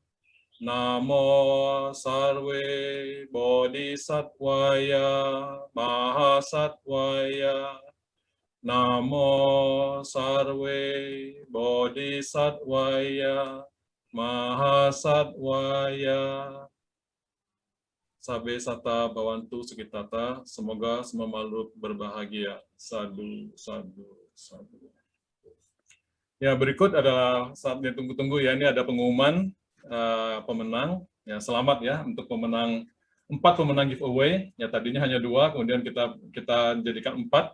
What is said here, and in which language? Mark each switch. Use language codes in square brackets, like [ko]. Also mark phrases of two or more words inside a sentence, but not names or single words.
[sa] Namo sarve bodhisattvaya mahasattvaya. Namo sarve bodhisattvaya mahasattvaya. [pi] Sabe sata bawantu sukitata, [id] semoga semua makhluk berbahagia. [pi] Sadu, sadu, sadu. [id] Ya, berikut adalah saat ditunggu-tunggu ya, ini ada pengumuman pemenang. Ya, selamat ya untuk pemenang 4 pemenang giveaway. Ya, tadinya hanya 2, kemudian kita jadikan 4.